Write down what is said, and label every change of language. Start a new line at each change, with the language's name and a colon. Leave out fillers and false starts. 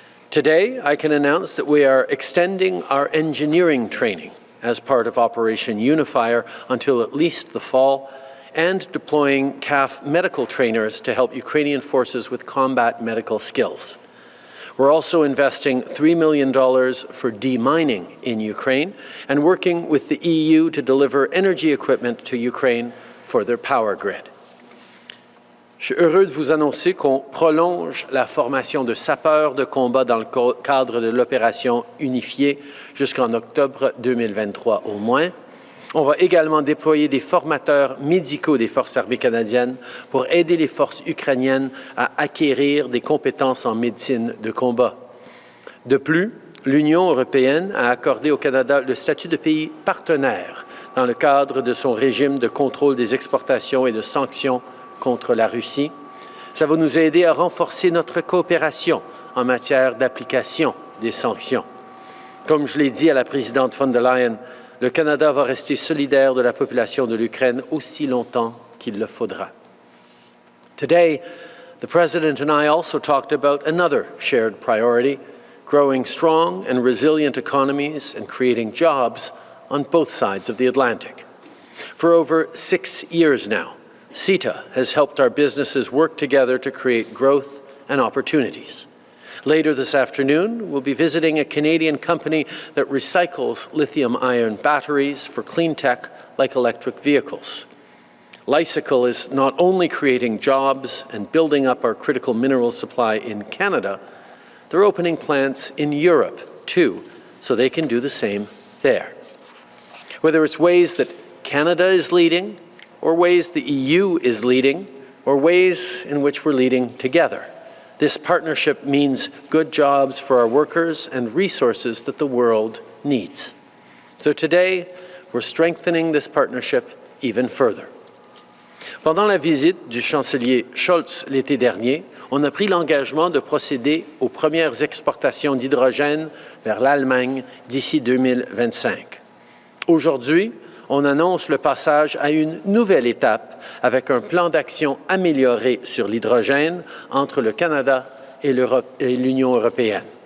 English: Today, I can announce that we are extending our engineering training as part of Operation Unifier until at least the fall, and deploying CAF medical trainers to help Ukrainian forces with combat medical skills. We're also investing $3 million for demining in Ukraine and working with the EU to deliver energy equipment to Ukraine for their power grid.
French: Je suis heureux de vous annoncer qu'on prolonge la formation de sapeurs de combat dans le cadre de l'Opération Unifier jusqu'en octobre 2023 au moins. On va également déployer des formateurs médicaux des Forces armées canadiennes pour aider les forces ukrainiennes à acquérir des compétences en médecine de combat. De plus, l'Union européenne a accordé au Canada le statut de pays partenaire dans le cadre de son régime de contrôle des exportations et de sanctions contre la Russie. Ça va nous aider à renforcer notre coopération en matière d'application des sanctions. Comme je l'ai dit à la présidente von der Leyen, le Canada va rester solidaire de la population de l'Ukraine aussi longtemps qu'il le faudra.
English: Today, the President and I also talked about another shared priority, growing strong and resilient economies and creating jobs on both sides of the Atlantic. For over 6 years now, CETA has helped our businesses work together to create growth and opportunities. Later this afternoon, we'll be visiting a Canadian company that recycles lithium-ion batteries for clean tech like electric vehicles. Lysical is not only creating jobs and building up our critical mineral supply in Canada, they're opening plants in Europe too, so they can do the same there. Whether it's ways that Canada is leading, or ways the EU is leading, or ways in which we're leading together. This partnership means good jobs for our workers and resources that the world needs. So today, we're strengthening this partnership even further.
French: Pendant la visite du chancelier Scholz l'été dernier, on a pris l'engagement de procéder aux premières exportations d'hydrogène vers l'Allemagne d'ici 2025. Aujourd'hui, on annonce le passage à une nouvelle étape avec un plan d'action amélioré sur l'hydrogène entre le Canada et l'Union européenne.